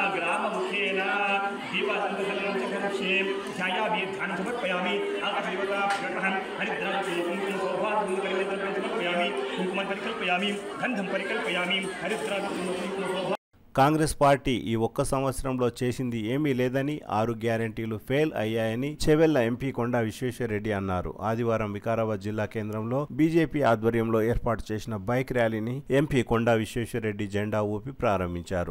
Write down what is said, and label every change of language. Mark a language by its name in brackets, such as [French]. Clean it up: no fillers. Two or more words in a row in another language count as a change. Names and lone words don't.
[Sanskrit] दीपासंकलनं च करिष्ये ध्यायामि ध्यानं समर्पयामि आकाशदेवता प्रग्रहं हरिद्रावती कुंकुम सौभाग्यं परिवर्तनं समर्पयामि कुंकुमं परिकल्पयामि गंधं परिकल्पयामि हरिद्रावती कुंकुम सौभाग्यं [Telugu] కాంగ్రెస్ పార్టీ ఈ ఒక్క సంవత్సరంలో చేసింది ఏమీ లేదని 6 గ్యారెంటీలు ఫెయిల్ అయ్యాయని చెవెళ్ల ఎంపీ కొండా విశ్వేశ్వరరెడ్డి అన్నారు. ఆదివారం వికారాబాద్ జిల్లా కేంద్రంలో బీజేపీ ఆధ్వర్యంలో ఏర్పాటు చేసిన [English] bike rally [Telugu] ఎంపీ కొండా విశ్వేశ్వరరెడ్డి జెండా ఊపి ప్రారంభించారు.